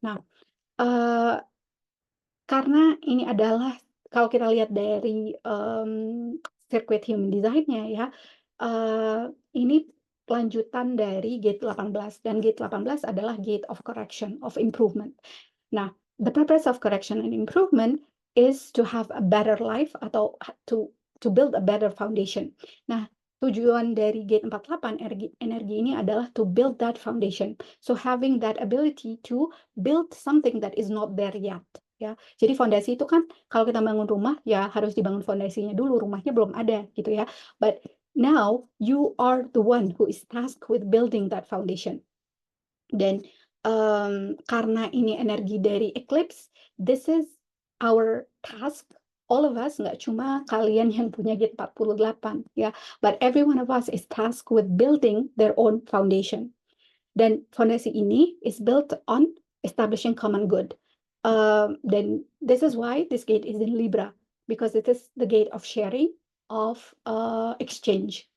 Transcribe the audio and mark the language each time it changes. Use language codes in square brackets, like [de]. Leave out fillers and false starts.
[id] Nah, karena ini adalah kalau kita lihat dari sirkuit human design-nya ya, ini lanjutan dari gate 18 dan gate 18 adalah gate of correction, of improvement. [en] Nah, the purpose of correction and improvement is to have a better life atau to build a better foundation. [id] Nah, tujuan dari gate 48 energi ini adalah [en] to build that foundation. So having that ability to build something that is not there yet. [id] Ya, jadi fondasi itu kan kalau kita bangun rumah ya harus dibangun fondasinya dulu, rumahnya belum ada gitu ya. [en] But now you are the one who is tasked with building that foundation. [id] Dan karena ini energi dari eclipse, [en] this is our task. All of us, [id] nggak cuma kalian yang punya gate 48 ya, [en] but every one of us is tasked with building their own foundation. [id] Dan fondasi ini [en] is built on establishing common good. Then this is why this gate is in Libra, because it is the gate of sharing, of exchange.